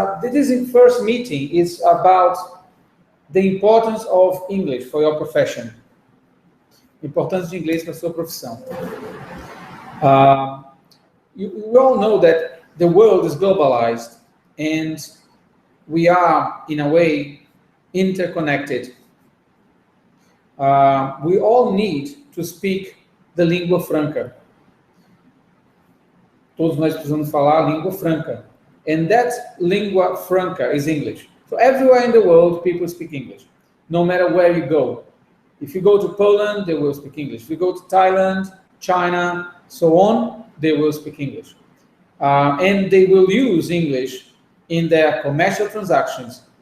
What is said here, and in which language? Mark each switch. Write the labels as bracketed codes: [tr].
[en] This first meeting is about the importance of English for your profession. [pt] Importância de inglês para a sua profissão. [en] We all know that the world is globalized and we are, in a way, interconnected. We all need to speak the língua franca. [pt] Todos nós precisamos falar a língua franca. [en] And that língua franca is English. So everywhere in the world, people speak English, no matter where you go. If you go to Poland, they will speak English. If you go to Thailand, China, so on, they will speak English. And they will use English in their commercial transactions.